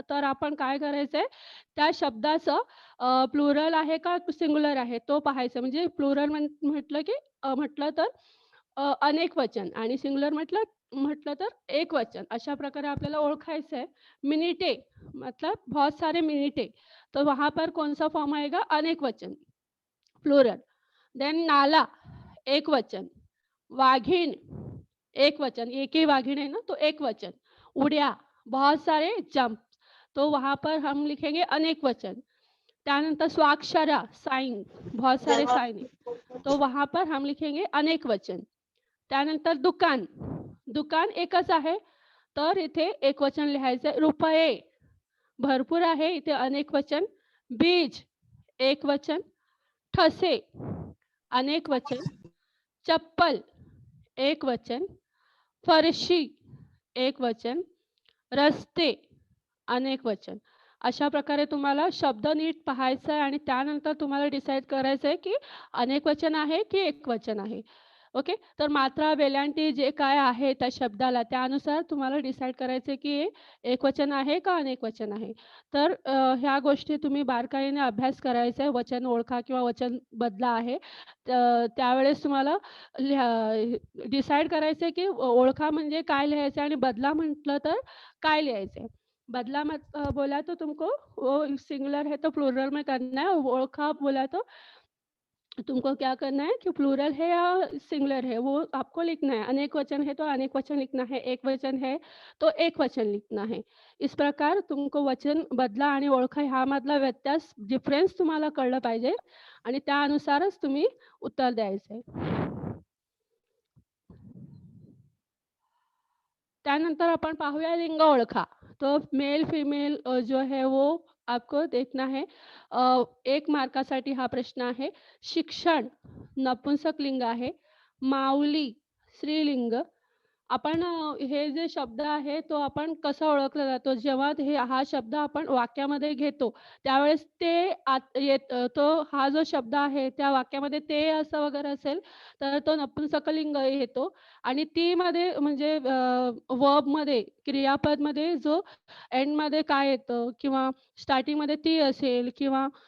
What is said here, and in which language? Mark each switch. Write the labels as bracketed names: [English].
[Marathi] तर आपण काय करायचं आहे, त्या शब्दाचं प्लुरल आहे का सिंग्युलर आहे तो पाहायचं. म्हणजे प्लुरल म्हटलं तर अनेक वचन आणि सिंग्युलर म्हटलं तर एक वचन. अशा प्रकारे आपल्याला ओळखायचं आहे. [Hindi] मिनिटे मतलब बहुत सारे मिनिटे. तो वहाँ पर कौन-सा फॉर्म आएगा? अनेक वचन, प्लुरल. देन नाला, एक वचन. वाघिन, एक वचन. एक ही वाघिन है ना, तो एक वचन. उड़िया, बहुत सारे जंप, तो वहाँ पर हम लिखेंगे अनेक वचन. त्यानंतर स्वाक्षरा, साइन, बहुत सारे साइन है, तो वहाँ पर हम लिखेंगे अनेक वचन. [Marathi] त्यानंतर दुकान, दुकान एकच आहे, तर इथे एकवचन लिहायचं रुपये, भरपूर आहे, इथे अनेक वचन. बीज, एकवचन. ठसे, अनेक वचन, चप्पल एक वचन, फरशी एक वचन, रस्ते अनेक वचन. अशा प्रकारे तुम्हाला शब्द नीट पाहायचा आहे आणि त्यानंतर तुम्हाला डिसाईड करायचं आहे, की अनेक वचन आहे की एकवचन आहे. ओके. तर मात्रा, वेलांटी जे काय आहे त्या शब्दाला त्यानुसार तुम्हाला डिसाईड करायचं आहे, की हे एकवचन आहे का अनेकवचन आहे. तर ह्या गोष्टी तुम्ही बारकाईने अभ्यास करायचा आहे. वचन ओळखा किंवा वचन बदला आहे. त्यावेळेस तुम्हाला डिसाईड करायचं आहे, की ओळखा म्हणजे काय लिहायचं आहे आणि बदला म्हटलं तर काय लिहायचं है? [Hindi] बदला मत बोला तो तुमको वो सिंगुलर है तो प्लूरल में करना है, ओळखा बोला तो तुमको क्या करना है कि प्लूरल है या सिंगुलर है वो आपको लिखना है। अनेक वचन है तो अनेक वचन लिखना है, एक वचन है तो एक वचन लिखना है। इस प्रकार तुमको [Marathi] वचन बदला आणि ओळखा ह्यामधला व्यत्यास डिफरन्स तुम्हाला कळलं पाहिजे आणि त्यानुसारच तुम्ही उत्तर द्यायचं आहे. त्यानंतर आपण पाहूया लिंग ओळखा. [Hindi] तो मेल फीमेल जो है वो आपको देखना है. [Marathi] 1 मार्कासाठी हा प्रश्न आहे. शिक्षण नपुंसक लिंग आहे. माऊली स्त्रीलिंग. आपण हे जे शब्द आहे तो आपण कसा ओळखला जातो जेव्हा हा शब्द आपण वाक्यामध्ये घेतो त्यावेळेस ते तो हा जो शब्द आहे त्या वाक्यामध्ये ते असं वगैरे असेल तर तो नपुंसकलिंग येतो आणि ती मध्ये म्हणजे वर्बमध्ये क्रियापदमध्ये जो एंडमध्ये काय येतं किंवा स्टार्टिंगमध्ये ती असेल किंवा